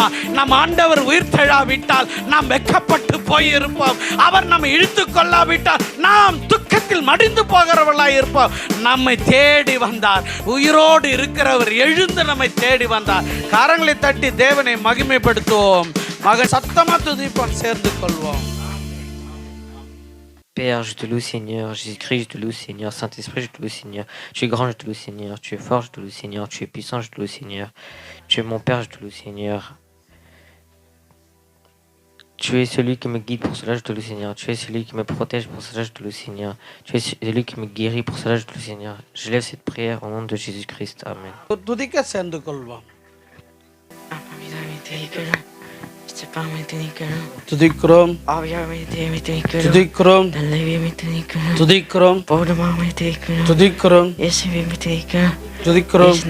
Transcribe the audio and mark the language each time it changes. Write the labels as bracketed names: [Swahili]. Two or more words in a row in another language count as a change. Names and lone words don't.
[Tamil] நம் ஆண்டவர் உயிர் தெழாவிட்டால் நாம் வெக்கப்பட்டு போயிருப்போம். அவர் நம்மை இழுத்து கொள்ளாவிட்டால் நாம் துக்கத்தில் மடிந்து போகிறவர்களாய் இருப்போம். நம்மை தேடி வந்தார். உயிரோடு இருக்கிறவர் எழுந்து நம்மை தேடி வந்தார். கரங்களை தட்டி தேவனை மகிமைப்படுத்துவோம். மக சத்தமா துதிப்போம், சேர்ந்து கொள்வோம். [French] Père, je te loue Seigneur, Jésus-Christ, je te loue Seigneur, Saint-Esprit, je te loue Seigneur, tu es grand, je te loue Seigneur, tu es fort, je te loue Seigneur, tu es puissant, je te loue Seigneur, tu es mon Père, je te loue Seigneur, tu es celui qui me guide, pour cela je te loue Seigneur, tu es celui qui me protège, pour cela je te loue Seigneur, tu es celui qui me guérit, pour cela je te loue Seigneur. Je lève cette prière au nom de Jésus-Christ, Amen. [Tamil] துதிக்க சேர்ந்து கொள்வோம். துதிக்கிறோம், துதிக்கிறோம், துதிக்கிறோம், துதிக்கிறோம், துதிக்கிறோம்.